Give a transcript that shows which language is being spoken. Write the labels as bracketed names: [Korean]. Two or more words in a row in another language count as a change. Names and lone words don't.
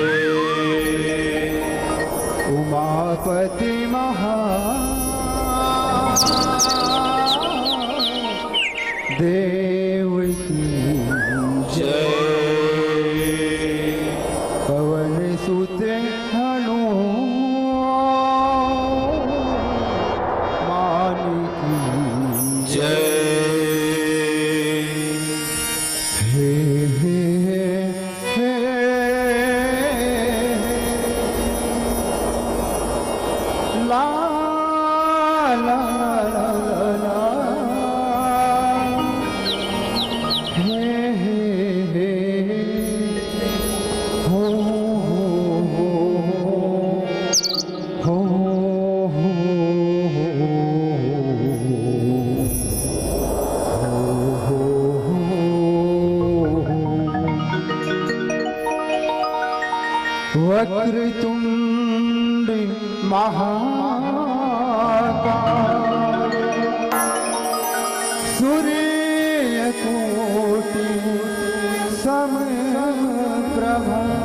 [Hindi] उमापति महादेव की जय। पवन सुत हनुमान की जय। हे हे हे ला ला ला ला हे हे हे हो हो हो हो [Sanskrit] वक्रतुंड महाकाय सूर्यकोटि समप्रभा